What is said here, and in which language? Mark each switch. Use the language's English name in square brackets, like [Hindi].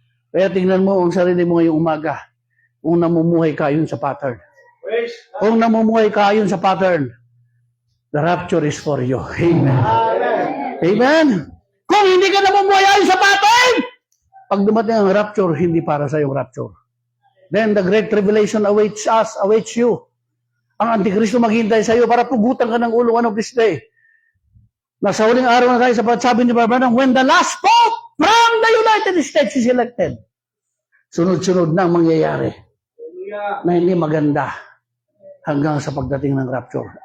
[Filipino] Kaya tingnan mo ang sarili mo ngayong umaga kung namumuhay ka yun sa pattern. Kung namumuhay ka yun sa pattern, [English] the rapture is for you. [Filipino] Amen. Amen. Kung hindi ka namumuhay ayon sa pattern, pag dumating ang rapture, hindi para sa yung rapture. [English] Then the great tribulation awaits us, awaits you. [Filipino] Ang Antikristo maghintay sa iyo para pugutan ka ng ulo [English] one of this day. [Filipino] Nasa huling araw na tayo sa pagsabi ni Barbanang, [English] when the last Pope from the United States is elected, [Filipino] sunod-sunod na ang mangyayari na hindi maganda hanggang sa pagdating ng rapture.